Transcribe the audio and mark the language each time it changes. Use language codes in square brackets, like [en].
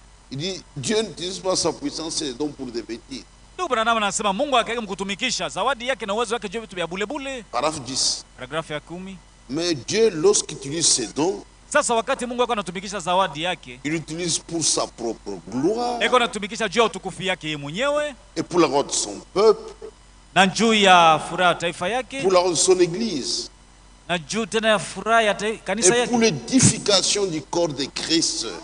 [fr] Il dit, Dieu n'utilise pas sa puissance et les dons pour des bêtises. [sw] Ndugu Branham anasema Mungu akaeka mkutumikisha zawadi yake na uwezo wake juu ya vitu vya bule bule. [fr] Paragraphe 10. [sw] Paragrafu ya 10. [fr] Mais Dieu, lorsqu'il utilise ses dons, [sw] Sasa wakati Mungu yako anatumikisha zawadi yake, [fr] il l'utilise pour sa propre gloire [sw] eko anatumikisha juu ya utukufu yake yeye mwenyewe [fr] et pour la gloire de son peuple, [sw] na juu ya furaha ya taifa yake [fr] pour la gloire de son église [sw] na juu tena ya furaha ya kanisa [fr] et pour [sw] yake [fr] l'édification du corps de Christ